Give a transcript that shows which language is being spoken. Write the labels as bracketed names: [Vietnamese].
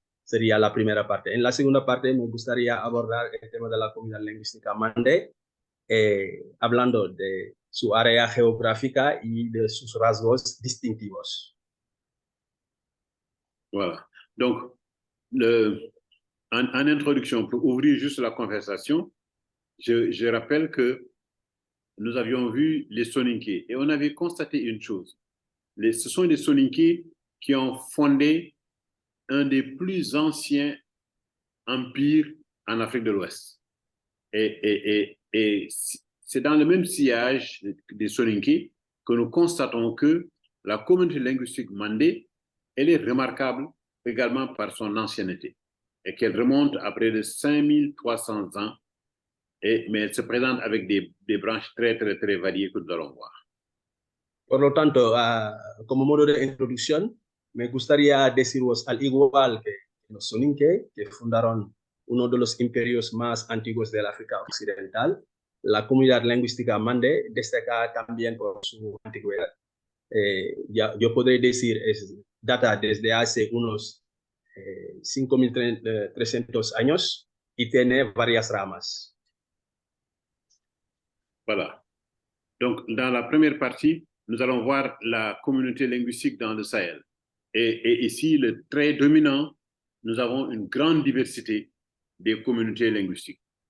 [Spanish] Sería la primera parte. En la segunda parte me gustaría abordar el tema de la comunidad lingüística mandé, hablando su área geográfica y de sus rasgos distintivos. [French] Voilà. Donc, en introduction, pour ouvrir juste la conversation, je rappelle que nous avions vu les Soninké et on avait constaté une chose. Ce sont les Soninké qui ont fondé un des plus anciens empires en Afrique de l'Ouest. Et c'est dans le même sillage des Soninké que nous constatons que la communauté linguistique mandé, elle est remarquable également par son ancienneté et qu'elle remonte à près de 5300 ans, mais elle se présente avec des branches très, très, très variées que nous allons voir. [Spanish] Por lo tanto, como modo de introducción, me gustaría deciros, al igual que los Soninké, que fundaron uno de los imperios más antiguos del África Occidental, la comunidad lingüística Mande destaca también por su antigüedad. Yo podría decir, data desde hace unos 5.300 años y tiene varias ramas. [French] Voilà. Donc, dans la première partie, nous allons voir la communauté linguistique dans le Sahel. Et ici, le trait dominant, nous avons une grande diversité des communautés linguistiques.